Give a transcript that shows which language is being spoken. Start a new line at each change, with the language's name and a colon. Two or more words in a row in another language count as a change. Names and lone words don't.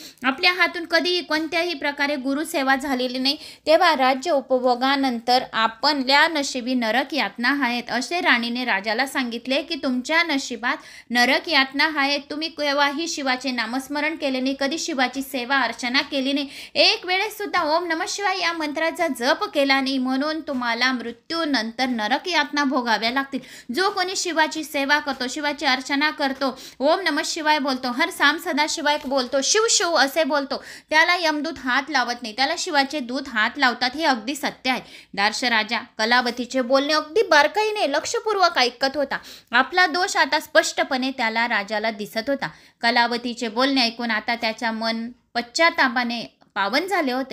Marathi: आपल्या हातून कधीही कोणत्याही प्रकारे गुरु सेवा झालेली नाही. तेव्हा राज्य उपभोगानंतर आपल्या नशिबी नरक यातना आहेत, असे राणीने राजाला सांगितले की तुमच्या नशिबात नरक यातना आहेत. तुम्ही केव्हाही शिवाचे नामस्मरण केले नाही, कधी शिवाची सेवा अर्चना केली नाही, एक वेळेस सुद्धा
Sanskrit: ओम नमः शिवाय
Marathi: या मंत्राचा जप केला नाही, म्हणून तुम्हाला मृत्यूनंतर नरक यातना भोगाव्या लागतील. जो कोणी शिवाची सेवा करतो, शिवाची अर्चना करतो,
Sanskrit: ओम नमः शिवाय
Marathi: बोलतो,
Sanskrit: हर साम सदा शिवाय
Marathi: बोलतो, शिव शिव असे बोलतो, त्याला यमदूत हात लावत नाही, त्याला शिवाचे दूत हात लावतात. हे अगदी सत्य आहे. दार्श राजा कलावतीचे बोलणे अगदी बारकाईने लक्षपूर्वक ऐकत होता. आपला दोष आता स्पष्टपणे त्याला राजाला दिसत होता. कलावतीचे बोलणे ऐकून आता त्याचा मन पश्चातापाने पावन झाले होते.